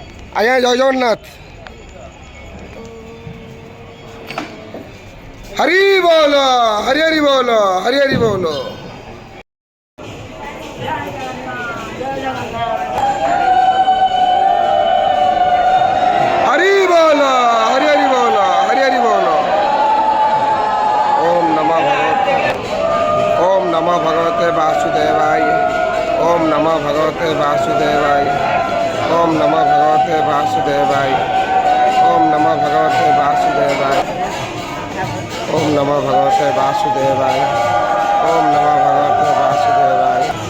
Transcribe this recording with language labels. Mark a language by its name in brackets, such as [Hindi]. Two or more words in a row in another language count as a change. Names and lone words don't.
[Odia] ଆଜ୍ଞା ଜୟ ଜଗନ୍ନାଥ। ହରି ବୋଲ ହରି ହରି ବୋଲ ହରି ହରି ବୋଲ। ହରି ବୋଲ ହରି ହରି ବୋଲ ହରି ହରି ବୋଲ। [Sanskrit] ओम नमः भगवते ओम नमः भगवते वासुदेवाय ओम नमः भगवते वासुदेवाय ओम नमः भगवते वासुदेवाय ओम नमः भगवते वासुदेवाय ओम नमः भगवते वासुदेवाय ओम नमः भगवते वासुदेवाय।